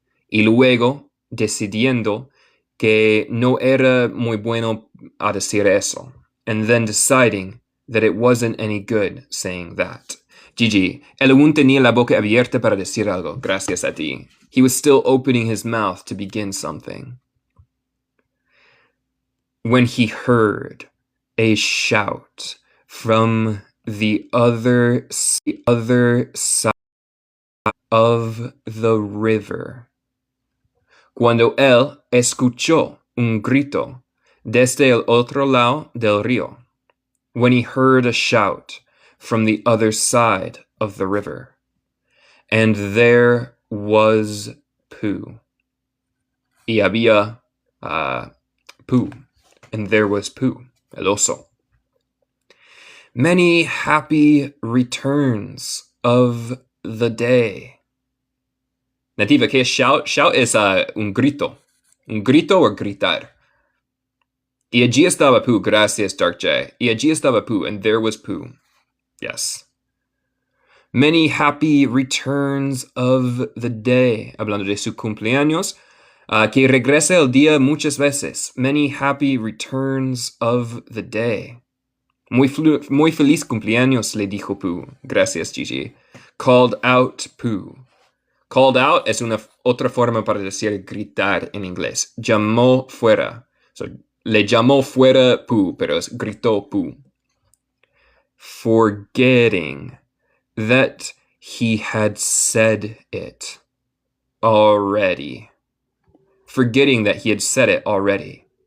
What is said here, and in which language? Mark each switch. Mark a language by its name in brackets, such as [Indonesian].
[Spanish] Y luego decidiendo que no era muy bueno a decir eso. [English] And then deciding that it wasn't any good saying that. [Spanish] Gigi, él aún tenía la boca abierta para decir algo, gracias a ti. [English] He was still opening his mouth to begin something. When he heard a shout from the other side of the river. [Spanish] Cuando él escuchó un grito desde el otro lado del río. [English] When he heard a shout from the other side of the river. And there was Pooh. [Spanish] Y había Pooh. [English] And there was Pooh, [Spanish] el oso. [English] Many happy returns of the day. [Spanish] Nativa, ¿qué es shout? Shout es un grito. Un grito o gritar. Y allí estaba Pooh, gracias, Dark J. Y allí estaba Pooh, [English] and there was Pooh. [Spanish] Yes. [English] Many happy returns of the day. [Spanish] Hablando de su cumpleaños. Que regresa el día muchas veces. [English] Many happy returns of the day. [Spanish] Muy feliz cumpleaños, le dijo Pooh. Gracias, Gigi. [English] Called out Pooh. [Spanish] Called out es una otra forma para decir gritar en inglés. Llamó fuera. So, le llamó fuera Pooh, pero es gritó Pooh. [English] Forgetting that he had said it already. Forgetting that he had said it already.